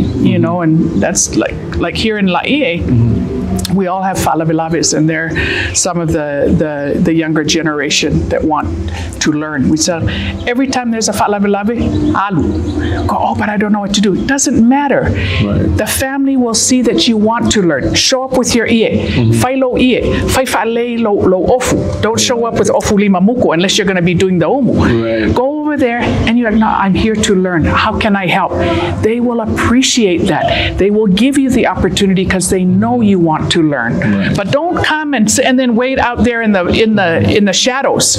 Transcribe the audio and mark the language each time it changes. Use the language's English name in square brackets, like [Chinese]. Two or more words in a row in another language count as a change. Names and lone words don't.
[English] You know, and that's like here in Laie. We all have falavilabis, and they're some of the younger generation that want to learn. We say every time there's a falavilabi, alu. Go, oh, but I don't know what to do. It doesn't matter. Right. The family will see that you want to learn. Show up with your [Samoan] ie. Fai lo ie. Fai fa'alei lo ofu. [English] Don't show up with [Samoan] ofu lima muku [English] unless you're going to be doing the omu. Right. Go over there and you're like, no, I'm here to learn. How can I help? They will appreciate that. They will give you the opportunity because they know you want to learn. Right. But don't come and then wait out there in the shadows.